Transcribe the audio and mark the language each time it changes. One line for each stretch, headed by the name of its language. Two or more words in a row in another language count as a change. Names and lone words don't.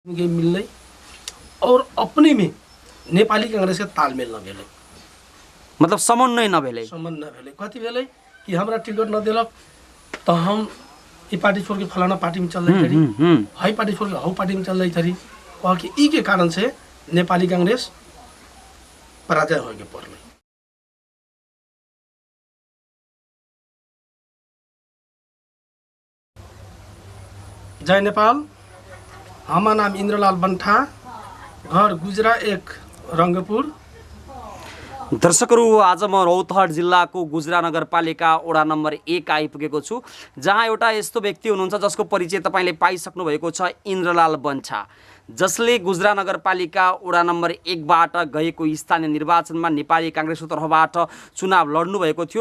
Kanauji: के मिल्ने और अपने में नेपाली कांग्रेस के तालमेल नभेले, मतलब समन्वय नभेले नभेले कति भेले कि हमरा टिकट नदेलक तो हम ई पार्टी छोड़ के फलाना पार्टी में
Hindi: चल रही थी,
Kanauji: हाई पार्टी छोड़ के हाउ पार्टी में
Hindi: चल रही थी।
Kanauji: कह कि ई के कारण से नेपाली कांग्रेस पराजय हो के पर्ने।
Nepali: जय नेपाल।
Hindi: हमारा नाम इन्द्रलाल बन्ठा, घर गुजरा 1 रङ्गपुर।
Nepali: दर्शकहरू, आज म रौतहट जिल्लाको गुजरा नगरपालिका वडा नम्बर 1 आइपुगेको छु, जहाँ एउटा यस्तो व्यक्ति हुनुहुन्छ जसको परिचय तपाईले पाइसक्नु भएको छ, इन्द्रलाल बन्ठा, जसले गुजरा नगरपालिका वडा नम्बर 1 बाट गएको स्थानीय निर्वाचनमा नेपाली कांग्रेसको तर्फबाट चुनाव लड्नु भएको थियो।